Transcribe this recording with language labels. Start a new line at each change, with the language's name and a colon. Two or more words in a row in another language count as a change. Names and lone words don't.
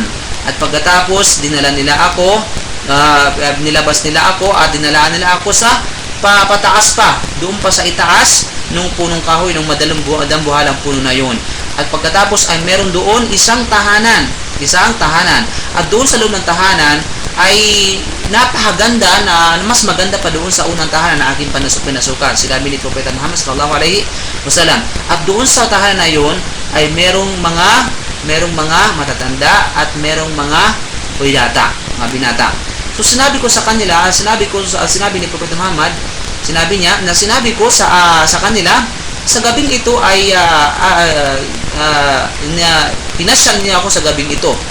Filipino: At pagkatapos nilabas nila ako at dinalaan nila ako sa pataas pa, doon pa sa itaas nung punong kahoy, nung dambuhalang puno na yon. At pagkatapos ay meron doon isang tahanan. At doon sa loob ng tahanan ay napakaganda, na mas maganda pa doon sa unang tahanan na aking pinasukan. Sinabi ni Propeta Muhammad
Arabic: صلى الله عليه وسلم.
Filipino: At doon sa tahanan na yon ay merong mga matatanda at merong mga binata. So sinabi ni Propeta Muhammad, sinabi ko sa kanila, sa gabing ito ay pinasyan niyo ako sa gabing ito.